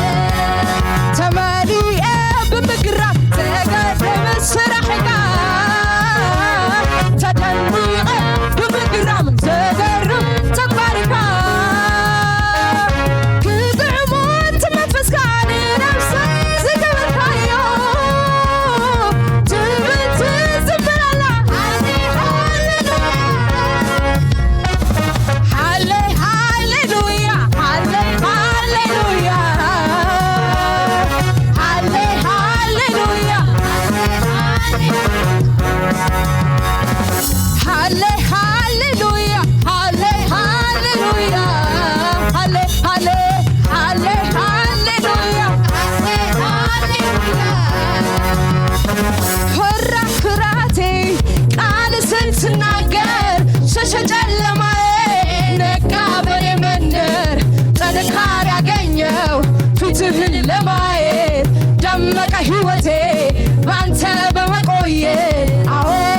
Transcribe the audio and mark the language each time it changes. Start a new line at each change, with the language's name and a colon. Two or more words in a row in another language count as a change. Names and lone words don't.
Tigrinya: ተመሊአ ብምግራም ዘገርም ስራሕካ ተደኒቐ ብምግራም ዘገርም ተግባርካ ክጥዕሞት መንፈስካ ንነፍሰይ ዝገበርካዮ ትብል ትዝምራላ ሃሌ ሃሌሉያ ሃሌ ሃሌሉያ ሃሌ ሃሌሉያ ሃሌ ሃሌሉያ ሃሌ ሃሌሉያ ሃሌ ሃሌ ሃሌ ሃሌሉያ
Amharic: ፈራ ፍራቴ ቃል ስትናገር ሸሸ ጨለማዬ ነጋ በኔ መንደር ጥንካሬ ያገኘው ፊትህን ለማየት ደመቀ ሕይወቴ ባንተ በመቆየት አዎ